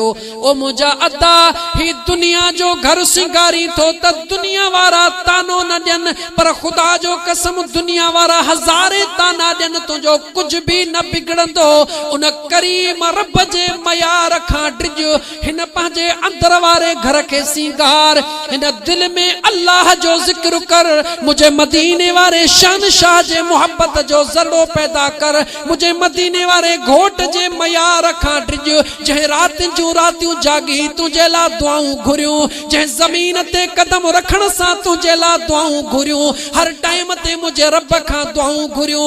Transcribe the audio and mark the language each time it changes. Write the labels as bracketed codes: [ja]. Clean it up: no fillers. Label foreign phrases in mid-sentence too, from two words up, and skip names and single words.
[sd] ओ मुझा अदा ही दुनिया जो घर सिंगारी थो त दुनिया वारा तानो न ॾियनि, पर खुदा जो कसम दुनिया वारा हज़ारे ताना ॾियनि, तुझो कुछ भी न बिगड़ंदो। उन करीम रब जे मयार खां डिज हिन पंहिंजे अंदर वारे घर के सिंगार, हिन दिल में अल्लाह जो जिक्र कर, मुझे मदीने वारे शहंशाह जे मोहब्बत जो ज़रो पैदा कर, मुझे मदीने वारे घोट जे मयार खां डिज जंहिं रातियूं जूं रातियूं जागी तुझे ला दुआऊं घुरियूं, जंहिं ज़मीन ते कदम रखण सां तुझे ला दुआऊं घुरियूं, हर टाइम ते मुझे रब खां दुआऊं घुरियूं।